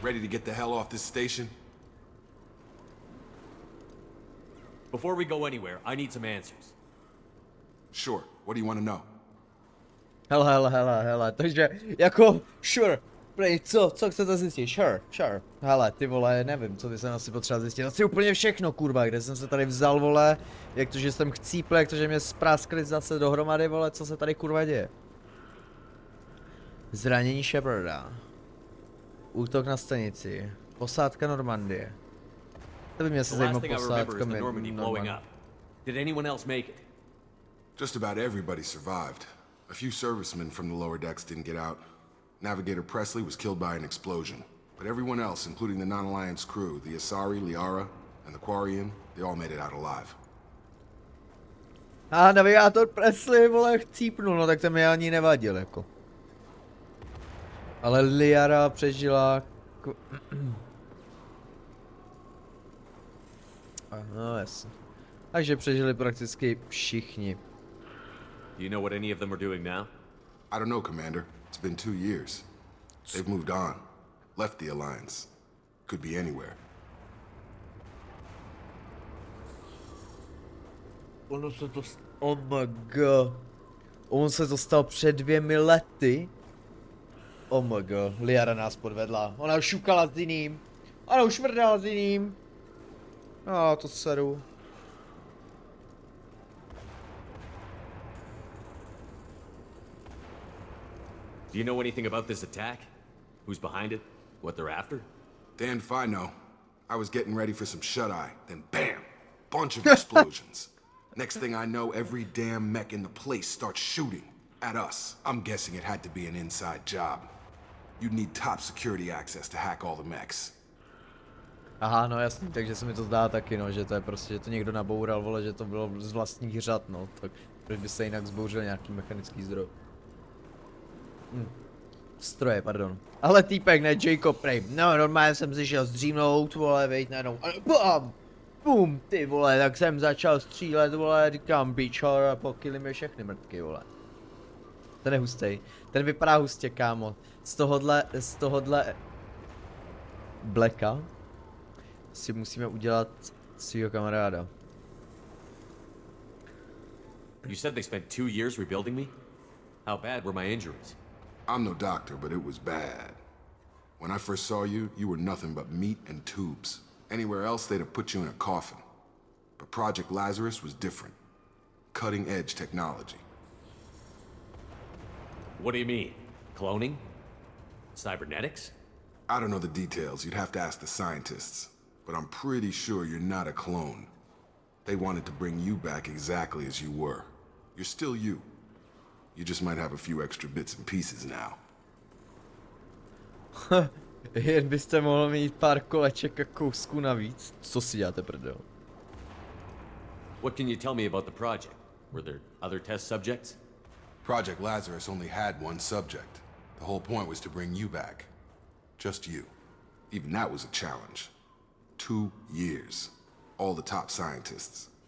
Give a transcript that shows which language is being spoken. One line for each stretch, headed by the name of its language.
English: Ready to get the hell off this station? Before we go anywhere, I need some answers. Sure. What do you want to know?
Czech: Hele, takže jako, sure, prej, co chcete zjistit, sure, hele, ty vole, nevím, co by jsem asi potřeboval zjistit, asi úplně všechno, kurva, kde jsem se tady vzal, vole, jak to, že jsem chcípl, jak to, že mě spráskli zase dohromady, vole, co se tady, kurva, děje. Zranění Sheparda, útok na stanici, posádka Normandie. To by mě se zajímalo posádka Normandie.
English: Did anyone else make it? Just about everybody survived. A few servicemen from the lower decks didn't get out. Navigator Presley was killed by an explosion. But everyone else, including the non-Alliance crew, the Asari, Liara, and the Quarian, they all made it out alive.
Czech: Navigátor Presley, vole, chcípnul, no tak to mi ani nevadil, jako. Ale Liara přežila... No jasně. Takže přežili prakticky všichni.
English: Do you know what any of them are doing now? I don't know, Commander. It's been 2 years. They've moved on. Left the Alliance. Could be anywhere. Oh my god.
Czech: On se to stal před 2 lety. Oh my god. Liara nás podvedla. Ona už šukala s jiným. Ona už mrdala s jiným. To seru.
English: Do you know anything about this attack? Who's behind it? What they're after? Damned if I know. I was getting ready for some shut-eye, then bam! Bunch of explosions. Next thing I know, every damn mech in the place starts shooting at us. I'm guessing it had to be an inside job. You'd need top security access to hack all the mechs.
Czech: Aha, no jasný, takže se mi to zdá taky, no, že to je prostě, že to někdo naboural, vole, že to bylo z vlastních řad, no, tak proč by se jinak zbouřil nějaký mechanický zdroj. Stroje, pardon. Ale týpek, ne Jacob, prej, no, normálně jsem si šel zdřímnout, vole, vejď najednou, bam, bum, ty vole, tak jsem začal střílet, vole, říkám, bičor, a pokylím je všechny mrtky, vole. Ten je hustej, ten vypadá hustě, kámo, z tohodle Blacka si musíme udělat svýho kamaráda.
English: You said they spent 2 years rebuilding me? How bad were my injuries? I'm no doctor, but it was bad. When I first saw you, you were nothing but meat and tubes. Anywhere else, they'd have put you in a coffin. But Project Lazarus was different. Cutting-edge technology. What do you mean? Cloning? Cybernetics? I don't know the details. You'd have to ask the scientists. But I'm pretty sure you're not a clone. They wanted to bring you back exactly as you were. You're still you. You just might have a few extra bits and pieces now.
Czech: Jen byste mohl mít pár koleček a kousků navíc. Co si děláte, prdel?
English: What can you tell me about the project? Were there other test subjects? Project Lazarus only had one subject. The whole point was to bring you back. Just you. Even that was a challenge. 2 years. All the top scientists.